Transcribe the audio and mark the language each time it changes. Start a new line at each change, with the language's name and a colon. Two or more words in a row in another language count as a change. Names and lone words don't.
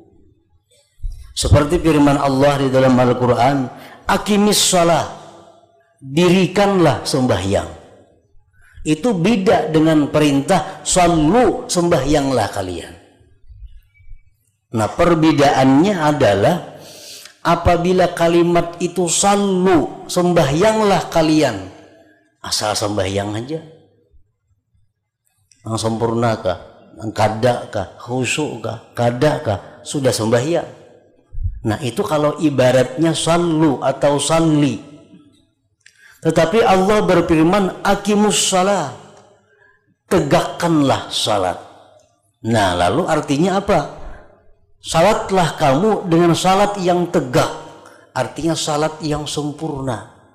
Indonesian: Seperti firman Allah di dalam Al-Quran,
Arabic: أقيموا الصلاة,
Indonesian: dirikanlah sembahyang. Itu beda dengan perintah sallu, sembahyanglah kalian. Nah, perbedaannya adalah apabila kalimat itu sallu, sembahyanglah kalian, asal sembahyang aja, sempurnakah, kadakah, khusyukkah, kadakah, sudah sembahyang. Nah, itu kalau ibaratnya sallu atau salli. Tetapi Allah berfirman
Arabic: أقيموا الصلاة,
Indonesian: tegakkanlah salat. Nah, lalu artinya apa? Salatlah kamu dengan salat yang tegak, artinya salat yang sempurna.